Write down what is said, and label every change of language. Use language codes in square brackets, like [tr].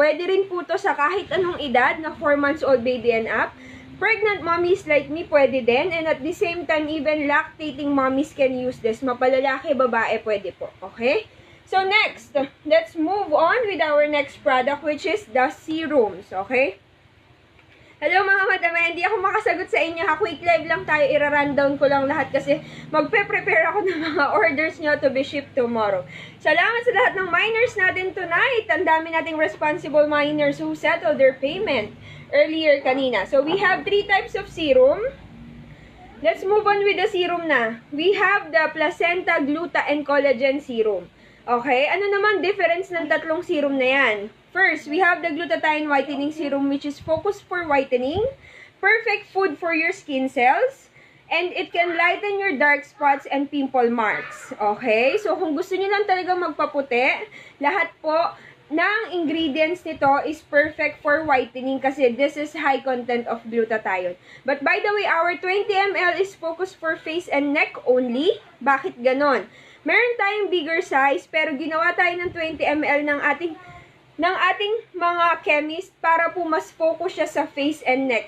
[tl] Pwede rin po to sa kahit anong edad na [en] 4 months old baby and up. Pregnant mommies like me, pwede din. And at the same time, even lactating mommies can use this. [tl] Mapalalaki, babae, pwede po. [en] Okay? So next, let's move on with our next product, which is the serums. Okay? [tl] Hello mga madam, hindi ako makasagot sa inyo ha. Quick live lang tayo, ira-rundown ko lang lahat kasi magpe-prepare ako ng mga orders nyo [en] to be shipped tomorrow. [tl] Salamat sa lahat ng miners natin tonight. Ang dami nating [en] responsible miners who settled their payment earlier kanina. So we have 3 types of serum. Let's move on with the serum na. We have the Placenta Gluta and Collagen Serum. Okay, [tl] ano naman difference ng tatlong serum na yan? [en] First, we have the Glutathione Whitening Serum which is focused for whitening, perfect food for your skin cells, and it can lighten your dark spots and pimple marks. Okay, so [tl] kung gusto niyo lang talaga magpaputi, lahat po ng [en] ingredients nito is perfect for whitening kasi this is high content of glutathione. But by the way, our 20 ml is focused for face and neck only. [tl] Bakit ganon? Meron tayong [en] bigger size [tl] pero ginawa tayo ng 20 ml ng ating mga chemist para po mas focus siya sa [en] face and neck.